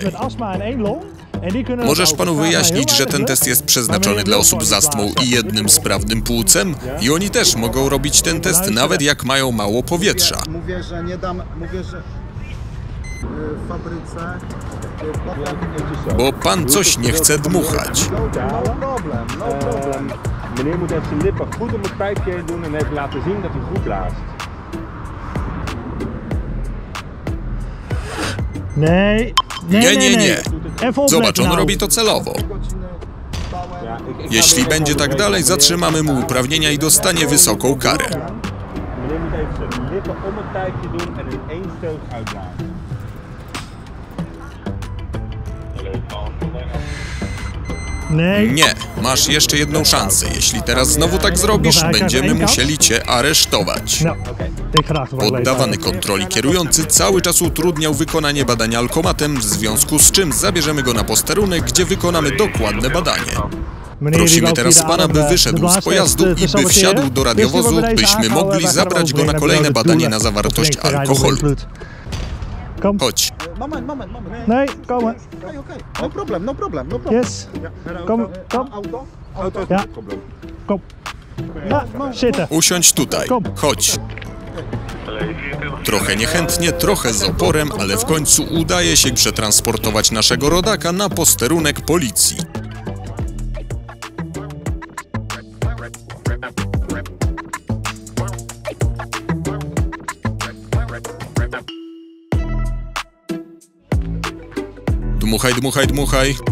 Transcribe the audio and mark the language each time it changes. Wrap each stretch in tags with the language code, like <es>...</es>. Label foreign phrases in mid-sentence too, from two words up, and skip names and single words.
<pl>Możesz panu wyjaśnić, że ten test jest przeznaczony dla osób z astmą i jednym sprawnym płucem? I oni też mogą robić ten test, nawet jak mają mało powietrza. Mówię, że nie dam, że w fabryce... Bo pan coś nie chce dmuchać.</pl> <en>No problem.</en> <nl>Meneer moet even zijn lippen goed om het pijpje heen doen en even laten zien dat hij goed blaast.</nl> <pl>Nie. Zobacz, on robi to celowo. Jeśli będzie tak dalej, zatrzymamy mu uprawnienia i dostanie wysoką karę. Meneer moet even zijn lippen om het pijpje doen en in één stoot uitblazen. Nie, masz jeszcze jedną szansę. Jeśli teraz znowu tak zrobisz, będziemy musieli cię aresztować. Poddawany kontroli kierujący cały czas utrudniał wykonanie badania alkomatem, w związku z czym zabierzemy go na posterunek, gdzie wykonamy dokładne badanie. Prosimy teraz pana, by wyszedł z pojazdu i by wsiadł do radiowozu, byśmy mogli zabrać go na kolejne badanie na zawartość alkoholu. Chodź. Moment.</pl> <nl>Nee, komen.</nl> <en>Okej. No problem.</en> <nl>Yes. Kom. Auto? Ja. Kom. Ja, zitten.</nl> <pl>Usiądź tutaj. Chodź. Trochę niechętnie, trochę z oporem, ale w końcu udaje się przetransportować naszego rodaka na posterunek policji. Dmuchaj.</pl>